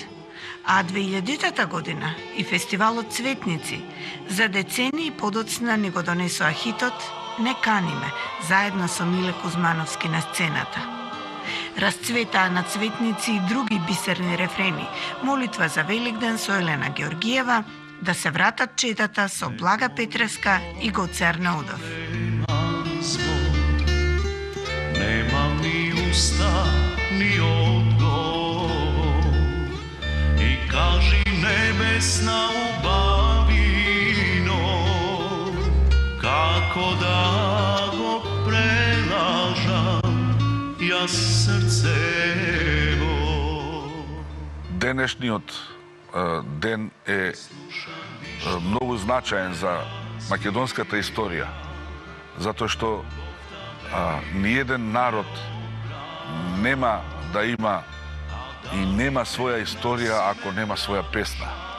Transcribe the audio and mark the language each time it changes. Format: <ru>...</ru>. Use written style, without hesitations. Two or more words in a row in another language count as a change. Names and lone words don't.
<mk>А 2000-та година и фестивалот Цветници за децении подоцна ни го донесоа хитот "Не каниме" заедно со Миле Кузмановски на сцената. Расцветаа на Цветници и други бисерни рефрени, молитва за Великден со Елена Георгиева, да се вратат четата со Блага Петреска и Гоцер Наудов. Немам ни уста, ни одговор И кажи небесна убавино Како да го прелажам ја срцево Денешниот ден е многу значаен за македонската историја, затоа што ниеден народ нема да има и нема своја историја ако нема своја песна.</mk>